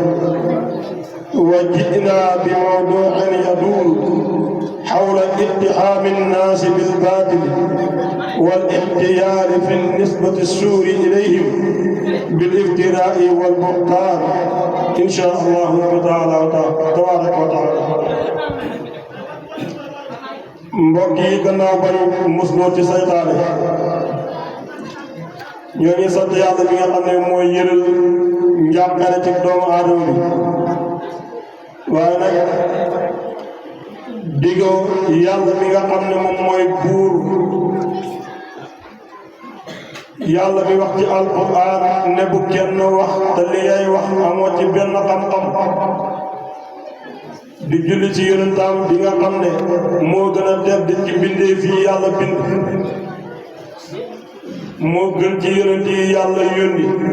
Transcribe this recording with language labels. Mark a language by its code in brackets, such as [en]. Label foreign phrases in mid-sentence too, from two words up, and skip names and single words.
[ar] وجئنا بموضوع يدور حول اتهام الناس بالباطل والاحتيال في النسبة السوء إليهم بالافتراء والبهتان إن شاء الله تعالى تبارك وتعالى. [wo] mbokk yi gannaaw bañu musloo ci saytaane ñoo ngi sant yàlla bi nga xam ne mooy yëral njàqare ci doomu aadama bi waaye nag digoo yàlla mi nga xam ne moom mooy buur yàlla bi wax ci alquran ne bu kenn wax te li ngay wax amoo ci benn xam-xam di julli ci yonentam bi nga xam ne moo gën a tedd ci bindee fii yàlla bind moo gën ci yonent yi yàlla yónni